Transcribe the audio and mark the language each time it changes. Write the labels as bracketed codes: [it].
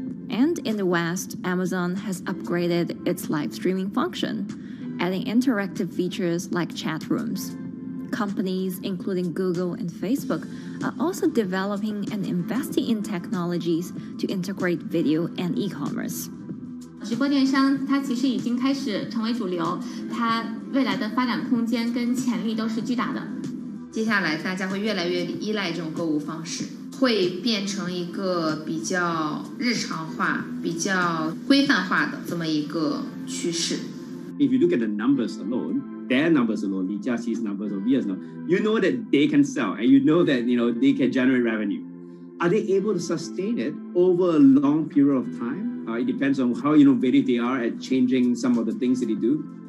[en] And in the West, Amazon has upgraded its live streaming function, adding interactive features like chat rooms. Companies, including Google and Facebook, are also developing and investing in technologies to integrate video and e-commerce. [zh] 直播电商它其实已经开始成为主流，它未来的发展空间跟潜力都是巨大的。接下来大家会越来越依赖这种购物方式，会变成一个比较日常化、比较规范化的这么一个趋势。 [en] If you look at the numbers alone, their numbers alone, Li Jiaxi's numbers over years now, you know that they can sell and you know that they can generate revenue. Are they able to sustain it over a long period of time? It depends on how innovative they are at changing some of the things that they do.